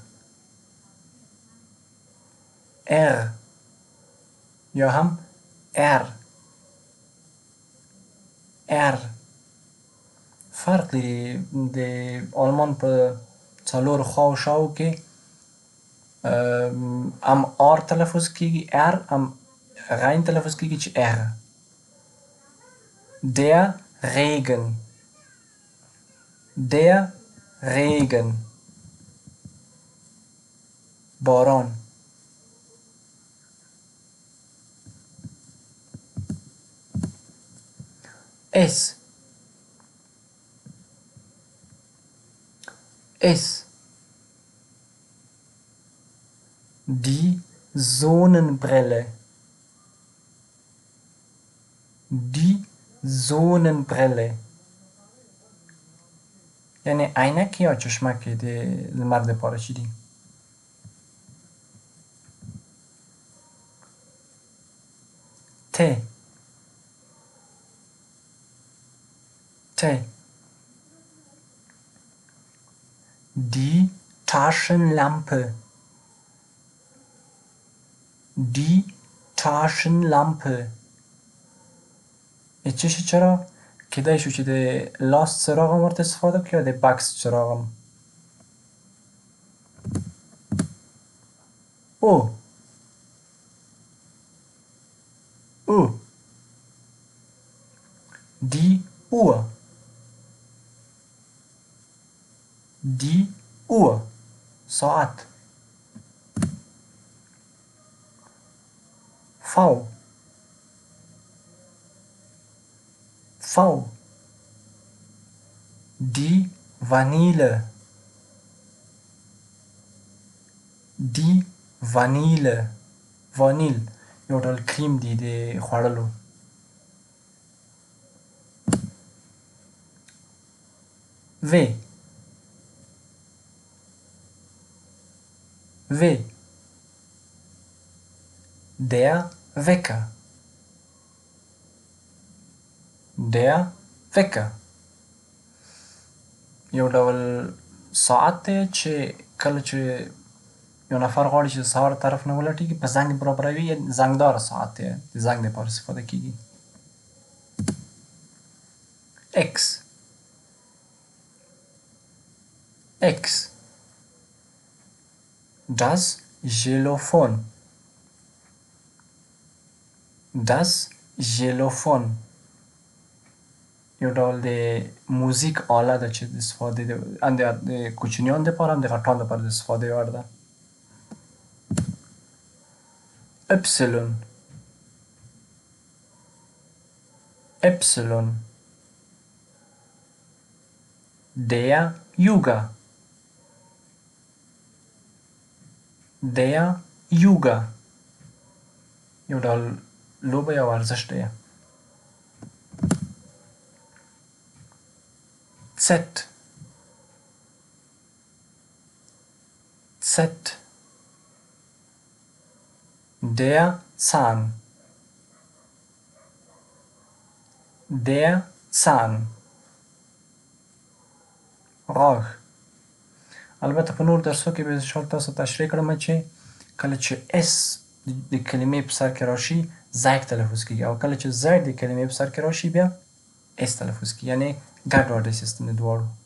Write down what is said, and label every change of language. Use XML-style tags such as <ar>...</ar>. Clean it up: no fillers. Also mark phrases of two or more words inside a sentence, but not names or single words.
<ps>R. یا هم R. R. فرق لري د آلمان په څلورو خواو شاو کې هم آر تلفظ کېږي، R هم غین تلفظ کېږي چې R.</ps> <de>Der Regen. Der Regen.</de> <ps>باران. S. S.</ps> <de>Die Sonnenbrille. Die Sonnenbrille.</de> <ps>یعنی عینک یا چشمک د لمر دپاره چې دي. T. T.</ps> <de>Die Taschenlampe. Die Taschenlampe.</de> <ps>چشم چراغ کیدای شو چې د لاس څراغ هم ورته استفاده کړي یا د بکس چراغ هم. او. او.</ps> <de>Die Uhr. Die Uhr.</de> <ps>ساعت. V. V.</ps> <de>Die Vanille. Die Vanille</de> <ps>یو ډول کریم دی د خوړلو. و</ps> <de>der Wecker</de> <ps>یو ډول ساعت دی چې کله چې یو نفر غواړي چې د سهار طرف نه ولټېږي په زنګ برابروي، زنګداره ساعت دی، د زنګ دپاره استفاده کېږي.</ps> <de>X das Xylophon</de> <ps>یو ډول د موزیک آله ده چې د استفادې د کوچنیانو دپاره هم د غټانو دپاره د استفادې وړ ده.</ps> <de>Epsilon der Yoga</de> <ps>یو ډول لوبه یا ورزش دی. Z</ps> <de>der Zahn</de> <ps>غاښ. البته په نور درسو کې به انشاءالله تاسو تشریح کړم چې کله چې اس د کلمې په سر کې راشي زیږ تلفظ کېږي او کله چې زیږ د کلمې په سر کې راشي بیا اس تلفظ کېږي، یعنې ګډوډ سیستم د دواړو.</ps>